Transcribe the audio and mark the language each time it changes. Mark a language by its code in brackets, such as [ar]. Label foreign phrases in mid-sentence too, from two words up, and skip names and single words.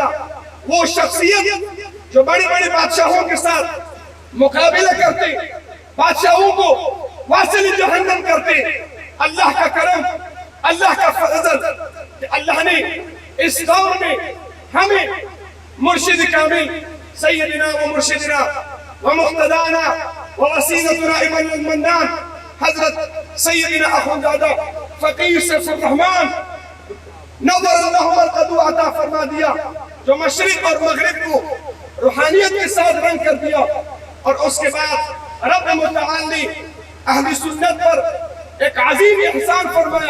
[ur] وہ شخصیت جو بڑے بڑے بادشاہوں کے ساتھ مقابلہ کرتے، بادشاہوں کو واصل جہنم کرتے. اللہ کا کرم، اللہ کا فضل کہ اللہ نے اس دور میں ہمیں مرشد کامل [ar] سیدنا و مرشدنا و مقتدانا و وسیلتنا ابن المنان [ur] حضرت سیدنا اخوندادہ فقیر سیف الرحمن [ar] نور اللہ مرقدو [ur] عطا فرما دیا، جو مشرق اور مغرب کو روحانیت کے ساتھ رنگ کر دیا. اور اس کے بعد رب متعال نے اہل سنت پر ایک عظیم احسان فرمایا.